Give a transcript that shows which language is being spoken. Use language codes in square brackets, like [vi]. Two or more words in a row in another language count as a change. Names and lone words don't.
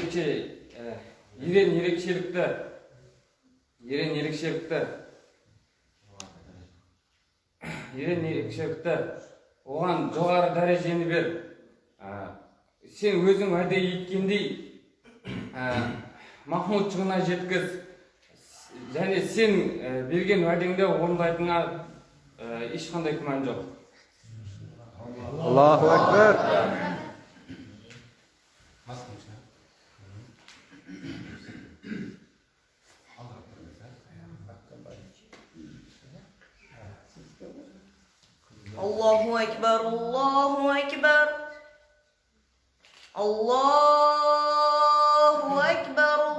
[kk] ерен ерекшелікті оған жоғары дәрежені бер сен өзің уәде еткендей Махмуд чығына жеткіз және сен берген уәдеңді орындайтыныңа ешқандай күмән жоқ [ar] الله أكبر. الله أكبر الله أكبر الله أكبر